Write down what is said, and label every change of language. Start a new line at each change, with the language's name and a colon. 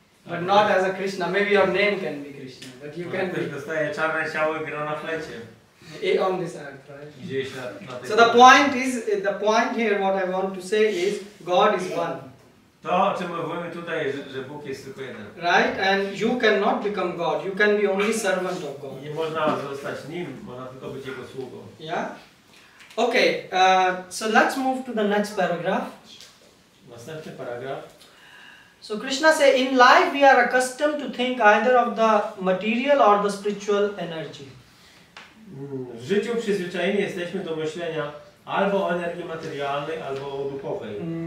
English: But not as a Krishna. Maybe your name can be Krishna, but you can
Polish: Ktoś dostaje czarne ciało i gra na flecie.
English: On this earth, right?
Polish: Gdzieś na tej
English: So the point here, what I want to say is, God is one.
Polish: To, o czym mówimy tutaj, że Bóg jest tylko jeden.
English: Right? And you cannot become God. You can be only servant of God.
Polish: Nie można zostać Nim, można tylko być Jego sługą.
English: Yeah? Okay, so let's move to the next paragraph.
Polish: Następny paragraf.
English: So Krishna says, in life we are accustomed to think either of the material or the spiritual energy.
Polish: W życiu przyzwyczajeni jesteśmy do myślenia albo o energii materialnej, albo o duchowej.